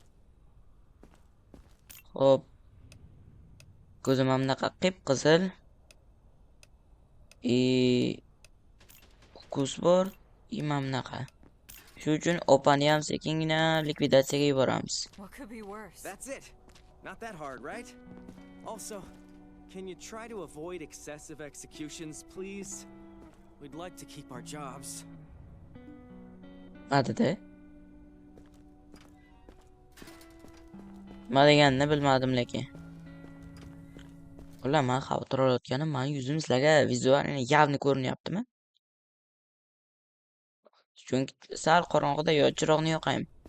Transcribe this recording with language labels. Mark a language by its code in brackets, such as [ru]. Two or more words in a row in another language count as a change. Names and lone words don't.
[uz] Xo'p. Ko'zi mamnaqa qip-qizil. Ukus bor, mamnaqa. Shu uchun opani ham sekingina likvidatsiyaga yuboramiz. [en] That's it. Not that hard, right? Also, can you try to avoid excessive executions, please? We'd like to keep our jobs. Adida. [uz] Nima deganini bilmadim lekin. Ular men xavotir olayotganim, meni yuzim sizlarga vizualni явно ko'rinyaptimi? Chunki sal qorong'ida yo chiroqni yoqaymi.